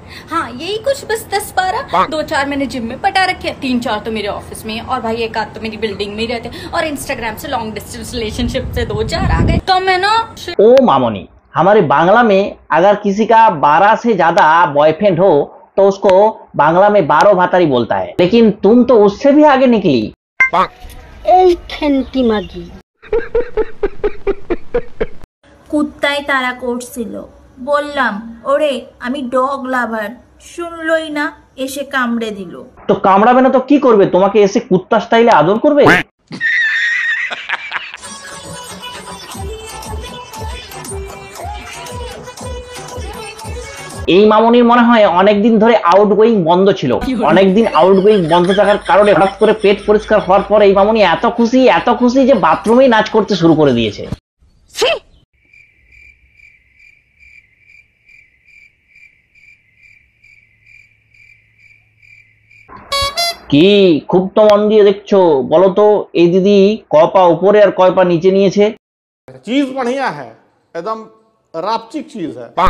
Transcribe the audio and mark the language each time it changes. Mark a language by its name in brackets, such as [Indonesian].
[Hindi] हाँ यही कुछ बस 10-12 2-4 मैंने जिम में पटा रखे हैं, 3-4 तो मेरे ऑफिस में, और भाई एक आध तो मेरी बिल्डिंग में ही रहते हैं, और इंस्टाग्राम से लॉन्ग डिस्टेंस रिलेशनशिप से 2-4 आ गए। तो मैं ना ओ मामोनी, हमारे बांग्ला में अगर किसी का 12 से ज्यादा बॉयफ्रेंड हो तो उसको बांग्ला में 12 भातारी बोलता है, लेकिन तुम तो उससे भी आगे निकली। [Bangla] কুত্তায় তারা করছিল, বললাম ওরে আমি ডগ লাভার, শুনলই না, এসে কামড়ে দিল। তো কামড়াবে না তো কি করবে, তোমাকে এসে কুত্তা স্টাইলে আদর করবে। এই মামনির মনে হয় অনেকদিন ধরে আউটগোয়িং বন্ধ ছিল, অনেকদিন আউটগোয়িং বন্ধ থাকার কারণে হঠাৎ করে পেট পরিষ্কার হওয়ার পর এই মামনি এত খুশি যে বাথরুমেই নাচ করতে শুরু করে দিয়েছে। কি খুব তো মন দিয়ে দেখছো, বলো তো এই দিদি কপা উপরে আর কয়পা নিচে নিয়েছে? [Hindi] चीज बढ़िया है, एकदम रापचिक चीज है।